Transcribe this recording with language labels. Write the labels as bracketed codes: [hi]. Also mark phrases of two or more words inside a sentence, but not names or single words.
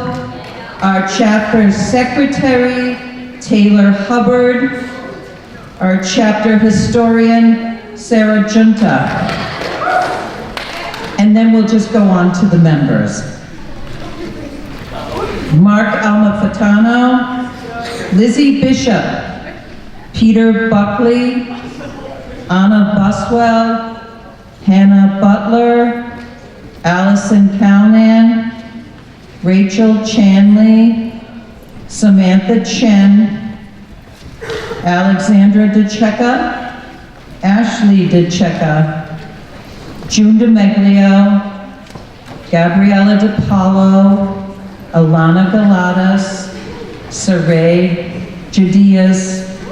[en] Our chapter secretary, Taylor Hubbard. Our chapter historian, Sarah Junta. And then we'll just go on to the members. Mark Almafatano, Lizzie Bishop, Peter Buckley, Anna Buswell, Hannah Butler, Allison Calnan, Rachel Chanley, Samantha Chen, Alexandra DeCecca, Ashley DeCecca, June DeMeglio, Gabriella DePaulo, Alana Galatas, Saray Judias,